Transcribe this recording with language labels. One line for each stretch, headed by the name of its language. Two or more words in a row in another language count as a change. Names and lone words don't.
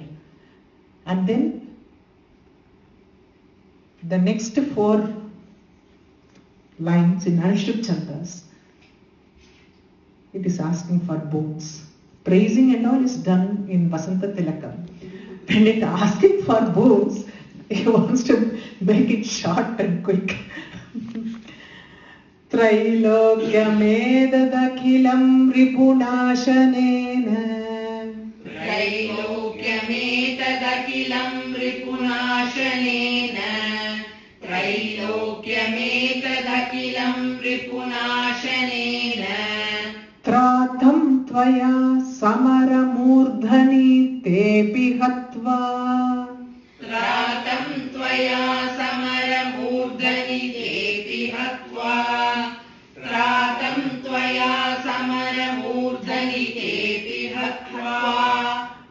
English: And then the next 4 lines in Anushtup Chandas, it is asking for boons. Praising and all is done in Vasanta Tilakam. When it asking for boons, he wants to make it short and quick.
Sanskrit: त्रैलोक्यमेतदखिलं रिपुनाशनेन. त्रैलोक्यमेतदखिलं रिपुनाशनेन. त्रैलोक्यमेतदखिलं रिपुनाशनेन. त्रातं त्वया समरमूर्धनि तेऽपि हत्वा. त्रातं त्वया समरमूर्धनि तेऽपि हत्वा. त्रातं त्वया समरमूर्धनि तेऽपि हत्वा.